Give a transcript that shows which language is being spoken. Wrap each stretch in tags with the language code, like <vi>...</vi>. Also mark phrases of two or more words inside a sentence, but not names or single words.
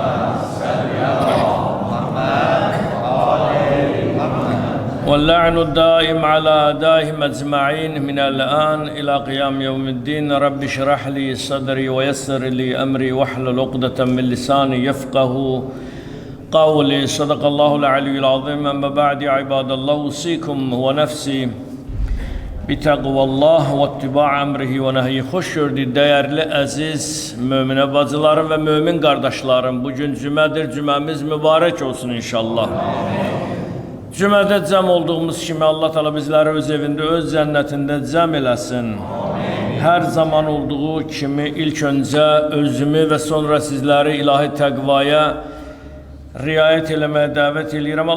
<ar>محمد واللعن الدائم على أعدائهم أجمعين من الآن إلى قيام يوم الدين رب اشرح لي صدري ويسر لي أمري واحلل عقدة من لساني يفقه قولي صدق الله العلي العظيم أما بعد عباد الله أوصيكم ونفسي بتقوى الله واتباع أمره ونهyi</ar> <az>hoş gördük değerli aziz mümin bacılarım ve mümin kardeşlerim. Bugün cümədir, cüməmiz mübarek olsun inşallah. Cümədə cəm olduğumuz kimi Allah Teala bizləri öz evində, öz cənnətində cəm eləsin. Hər zaman olduğu kimi ilk öncə özümü və sonra sizləri ilahi təqvaya riayət eləməyə dəvət edirəm.</az>